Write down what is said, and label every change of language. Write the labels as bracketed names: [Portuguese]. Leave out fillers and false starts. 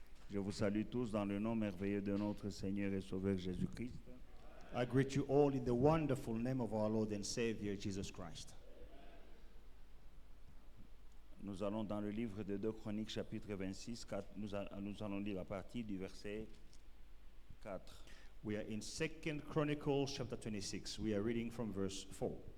[French] Je vous salue tous dans le nom merveilleux de notre Seigneur et Sauveur Jésus-Christ. [English] I greet you all in the wonderful name of our Lord and Savior, Jesus Christ. [French] Nous allons dans le livre de 2 Chroniques, chapitre 26, nous allons lire à partir du verset 4. [English] We are in 2 Chronicles chapter 26. We are reading from verse 4.